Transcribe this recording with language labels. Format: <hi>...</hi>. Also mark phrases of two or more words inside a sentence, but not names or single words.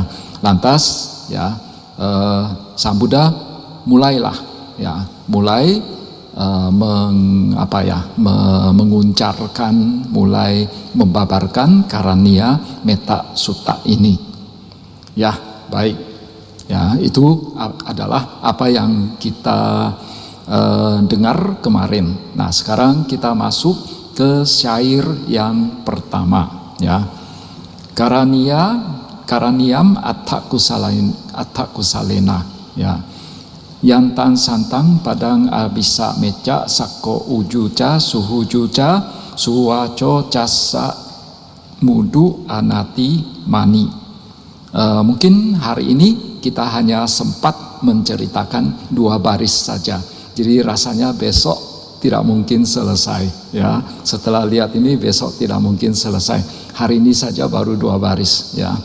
<id>Lantas, ya, Sang Buddha mulai menguncarkan, mulai membabarkan Karaniya Metta Sutta ini. Ya, baik. Ya, itu adalah apa yang kita dengar kemarin. Nah, sekarang kita masuk ke syair yang pertama, ya.</id> <pi>Karaniyam attakusalena, ya. Yantan santang padang abisa meca sako ujuca suhujuca suwaco casa mudu anati mani.</pi> <id>Mungkin hari ini kita hanya sempat menceritakan 2 baris saja. Jadi rasanya besok tidak mungkin selesai, ya. Setelah lihat ini besok tidak mungkin selesai. Hari ini saja baru 2 baris, ya.</id>